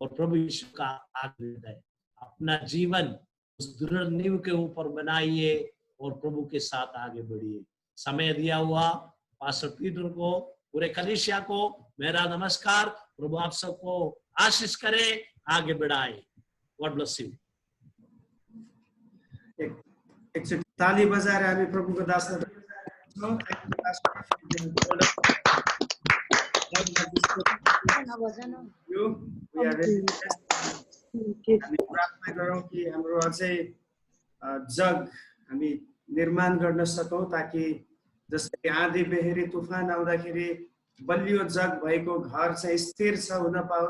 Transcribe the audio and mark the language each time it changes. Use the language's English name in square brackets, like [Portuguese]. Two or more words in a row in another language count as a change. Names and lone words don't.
[Hindi] और प्रभु यीशु का आगे बढ़े। अपना जीवन उस दृढ़ नींव के ऊपर बनाइए और प्रभु के साथ आगे बढ़िए। समय दिया हुआ पास्टर पीटर को, पूरे कलीसिया को मेरा नमस्कार। प्रभु आप सबको आशीष करे, आगे बढ़ाए। [English] God bless you. [Nepali] एक ताली बजाएर हामी प्रभुको दासलाई प्रार्थना गरौँ कि हाम्रो अझै जग हामी निर्माण गर्न सकौँ, ताकि जस्तै आँधी बेहेरी तुफान आउँदाखेरि बलियो जग भएको घर चाहिँ स्थिर छ हुन पाओस्।